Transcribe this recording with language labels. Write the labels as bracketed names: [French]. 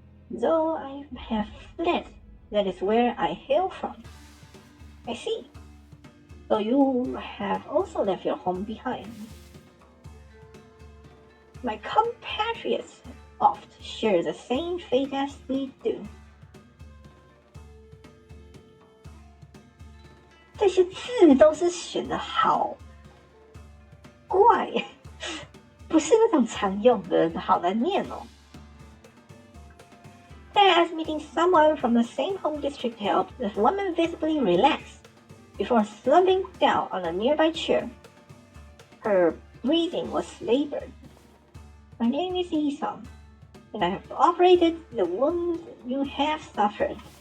[English] Though I have fled, that is where I hail from. I see. So you have also left your home behind. My compatriots oft share the same fate as we do. [Chinese] 这些字都是选的好怪，不是那种常用的，好难念哦。 [English] As meeting someone from the same home district helped, the woman visibly relaxed before slumping down on a nearby chair. Her breathing was labored. My name is Isam, and I have operated the wound you have suffered.